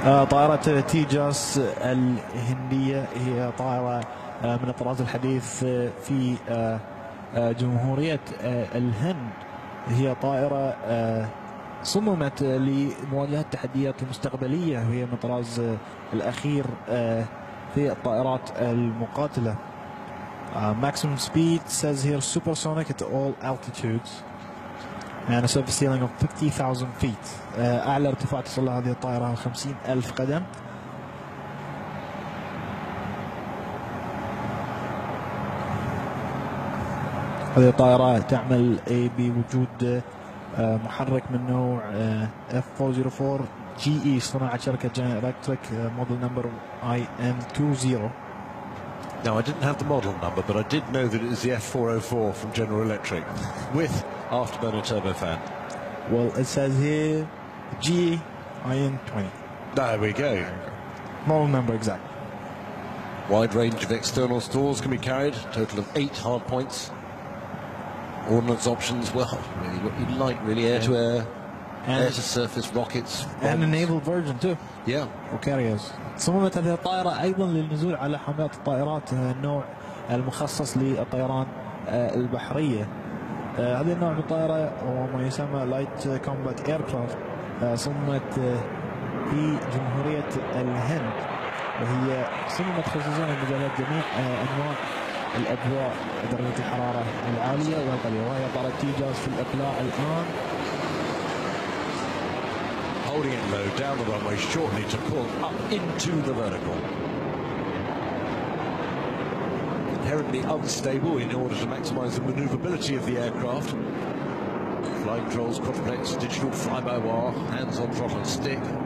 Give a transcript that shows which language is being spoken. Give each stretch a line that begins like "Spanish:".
Arabic: طائرة تيجاس الهندية هي طائرة من الطراز الحديث في جمهورية الهند. هي طائرة صممت لمواجهة التحديات المستقبلية وهي من الطراز الأخير في الطائرات المقاتلة.
English: Maximum speed says here supersonic at all altitudes and a surface ceiling of 50,000 feet.
Arabic: أعلى ارتفاع تصل له هذه الطائرة 50,000 قدم. هذه الطائرة تعمل بوجود محرك من نوع F404 GE صناعة شركة General Electric model number IM20.
English: Now, I didn't have the model number, but I did know that it is the F404 from General Electric with afterburner turbofan. Well, it says here GIN20. There we go. Model number exact. Wide range of external stores can be carried, total of 8 hard points. Ordnance options, well, really what you'd like, really, air-to-air, air-to-surface rockets. And a naval version too. Yeah. وكاريرز.
Arabic: صممت هذه الطائرة أيضا للنزول على حاملات الطائرات النوع المخصص للطيران البحرية. هذا النوع من الطائرة وما يسمى لايت كومبات ايركرافت صممت في جمهورية الهند، وهي صممت خصوصا لمجالات جميع أنواع الأجواء، درجة الحرارة العالية والقليلة، وهي طائرة تيجاس في الإقلاع الآن.
English: Holding it low down the runway shortly to pull up into the vertical. Inherently unstable in order to maximize the maneuverability of the aircraft. Flying controls, quadruplex, digital fly-by-wire, hands on throttle and stick.